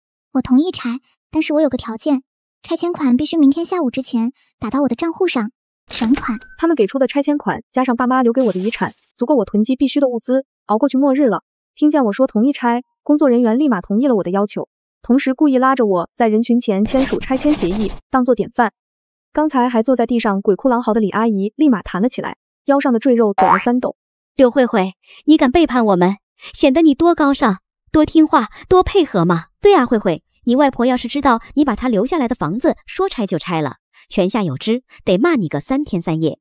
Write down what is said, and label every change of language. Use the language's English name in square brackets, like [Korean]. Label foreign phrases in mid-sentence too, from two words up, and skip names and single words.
[Chinese] 我同意拆，但是我有個條件，拆遷款必須明天下午之前打到我的賬戶上，全款。他們給出的拆遷款加上爸媽留給我的遺產，足夠我囤積必須的物資，熬過去末日了。聽見我說同意拆，工作人員立馬同意了我的要求。同時故意拉着我在人群前簽署拆遷協議，當作典範。剛才還坐在地上鬼哭狼嚎的李阿姨立馬彈了起來，腰上的赘肉抖了3抖。柳慧慧，你敢背叛我們，顯得你多高尚，多聽話，多配合嘛。对啊，慧慧，你外婆要是知道你把她留下來的房子說拆就拆了，泉下有知，得罵你個3天3夜。